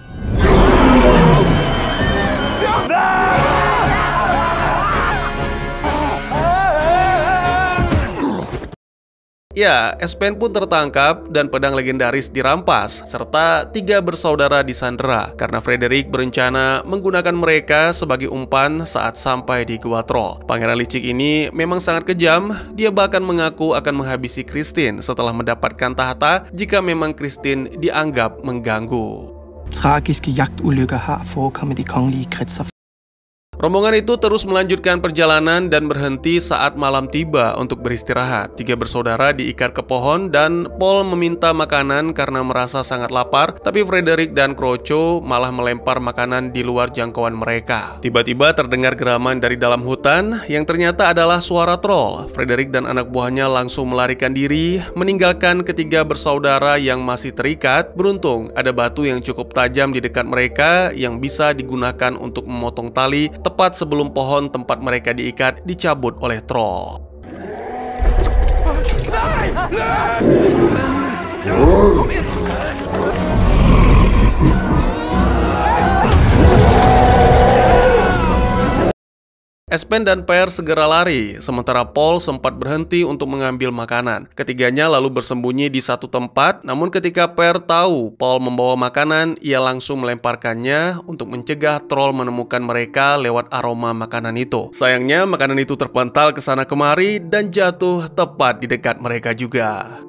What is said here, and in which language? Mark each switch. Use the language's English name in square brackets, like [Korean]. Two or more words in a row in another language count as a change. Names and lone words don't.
[Indonesian] Ya, Espen pun tertangkap dan pedang legendaris dirampas, serta 3 bersaudara disandera karena Frederick berencana menggunakan mereka sebagai umpan saat sampai di Gua Troll. Pangeran licik ini memang sangat kejam, dia bahkan mengaku akan menghabisi Kristin setelah mendapatkan tahta jika memang Kristin dianggap mengganggu. [Norwegian] Tragiske jagtulykker har forekommet i kongelige kretser. [Indonesian] Rombongan itu terus melanjutkan perjalanan dan berhenti saat malam tiba untuk beristirahat. 3 bersaudara diikat ke pohon dan Paul meminta makanan karena merasa sangat lapar, tapi Frederick dan Kroco malah melempar makanan di luar jangkauan mereka. Tiba-tiba terdengar geraman dari dalam hutan yang ternyata adalah suara troll. Frederick dan anak buahnya langsung melarikan diri, meninggalkan ketiga bersaudara yang masih terikat. Beruntung ada batu yang cukup tajam di dekat mereka yang bisa digunakan untuk memotong tali tepat sebelum pohon tempat mereka diikat dicabut oleh troll. Espen dan Per segera lari, sementara Paul sempat berhenti untuk mengambil makanan. Ketiganya lalu bersembunyi di satu tempat, namun ketika Per tahu Paul membawa makanan, ia langsung melemparkannya untuk mencegah troll menemukan mereka lewat aroma makanan itu. Sayangnya makanan itu terpental ke sana kemari dan jatuh tepat di dekat mereka juga.